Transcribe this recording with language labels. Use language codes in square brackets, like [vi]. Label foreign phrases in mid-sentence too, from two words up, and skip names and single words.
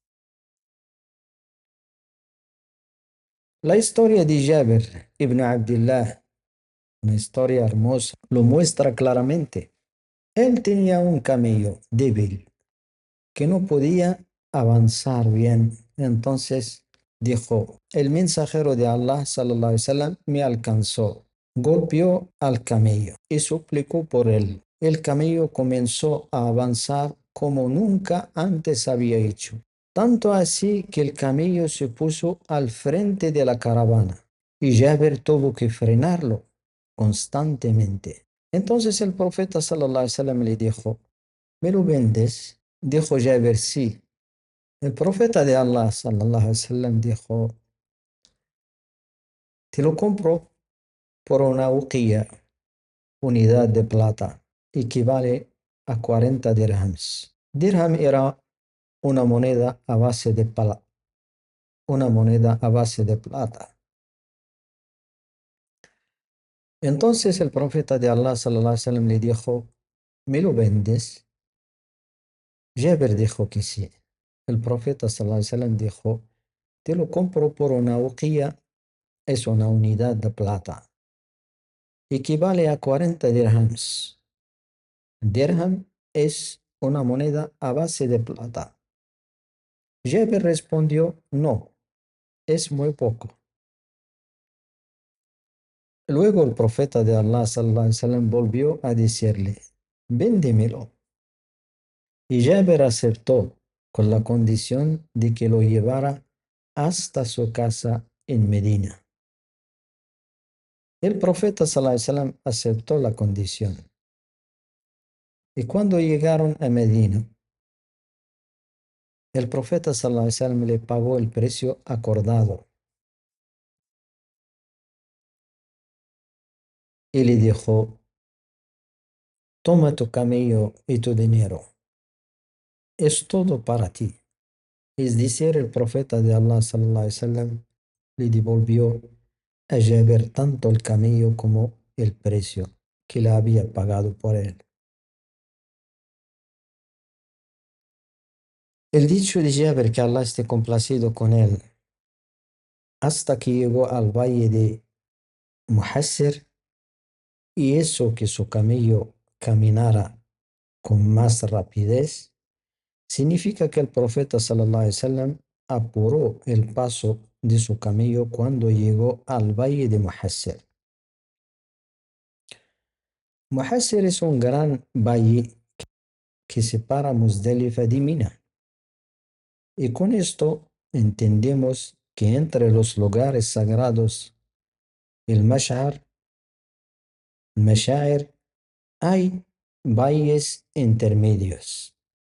[es] La historia de Jabir ibn Abdullah, una historia hermosa, lo muestra claramente. Él tenía un camello débil que no podía avanzar bien. Entonces dijo, el mensajero de Allah, [ar] صلى الله عليه وسلم, [es] me alcanzó, golpeó al camello y suplicó por él. El camello comenzó a avanzar como nunca antes había hecho. Tanto así que el camello se puso al frente de la caravana y Jabir tuvo que frenarlo constantemente. Entonces el profeta [ar] صلى الله عليه وسلم [es] le dijo, ¿me lo vendes? Dijo Jabir, sí. El profeta de Allah [ar] صلى الله عليه وسلم [es] dijo, te lo compro por una uqiyya, unidad de plata, equivale a 40 dirhams. Dirham era una moneda a base de una moneda a base de plata. Entonces el profeta de Allah [ar] صلى الله عليه وسلم [es] le dijo, ¿me lo vendes? Jabir dijo que sí. El profeta [ar] صلى الله عليه وسلم [es] dijo, te lo compro por una uqiyya, es una unidad de plata. Equivale a 40 dirhams. Dirham es una moneda a base de plata. Jabir respondió, no, es muy poco. Luego el profeta de Allah [ar] صلى الله عليه وسلم [es] volvió a decirle, véndemelo. Y Jabir aceptó con la condición de que lo llevara hasta su casa en Medina. El profeta [ar] صلى الله عليه وسلم [es] aceptó la condición. Y cuando llegaron a Medina, el profeta [ar] صلى الله عليه وسلم [es] le pagó el precio acordado y le dijo, toma tu camello y tu dinero, es todo para ti. Es decir, el profeta de Allah [ar] صلى الله عليه وسلم [es] le devolvió a Jabir tanto el camello como el precio que le había pagado por él. El dicho de Jabir, que Allah esté complacido con él, hasta que llegó al valle de Muhassir, y hizo que su camello caminara con más rapidez, significa que el profeta [ar] صلى الله عليه وسلم [es] apuró el paso de su camello cuando llegó al valle de Muhassir. Muhassir es un gran valle que separa Muzdalifa de Mina. Y con esto entendemos que entre los lugares sagrados, el Mashair, hay valles intermedios.